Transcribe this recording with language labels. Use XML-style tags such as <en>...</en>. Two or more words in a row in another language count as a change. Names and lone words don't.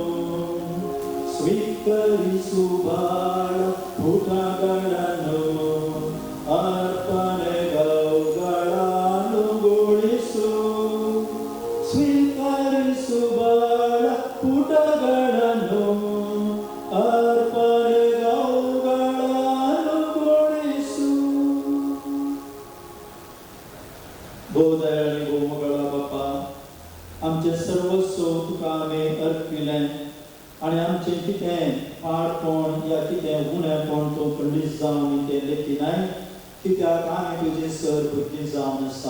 <kn>ಸ್ವೀಕರಿಸು ಬಾಳ ಪುಟಗಳನ್ನು ಅರ್ಪಣೆ ಗೌಗಳ ಅನುಗೊಳಿಸು. ಸ್ವೀಕರಿಸು ಬಾಳ ಪುಟಗಳನ್ನು ಅರ್ಪಣೆ ಗೌಗಳ ಅನುಗೊಳಿಸು.</kn> <kok>बोधयाळी गोमगळा बापा आमचे सर्वस्व तुका आमी अर्पिलें आनी आमचे कितें पाडपण या कितें गुणेपण तूं खंडीत जावन तें लेखिनाय. कित्याक आमी तुजी सर भुरगीं जावन आसा.</kok>